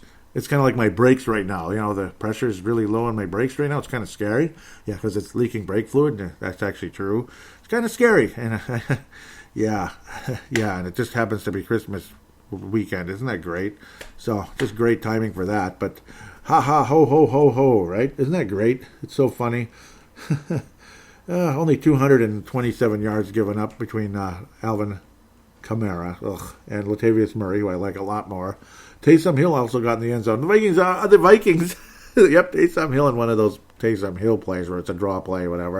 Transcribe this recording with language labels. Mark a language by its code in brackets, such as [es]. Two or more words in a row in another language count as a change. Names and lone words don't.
[en] It's kind of like my brakes right now. The pressure is really low on my brakes right now. It's kind of scary. Yeah, because it's leaking brake fluid. That's actually true. It's kind of scary. And yeah, and it just happens to be Christmas weekend. Isn't that great? So just great timing for that. But ha ha ho ho ho ho, right? Isn't that great? It's so funny. Only 227 yards given up between Alvin Kamara and Latavius Murray, who I like a lot more. Taysom Hill also got in the end zone. The Vikings. Yep, Taysom Hill in one of those Taysom Hill plays where it's a draw play, whatever.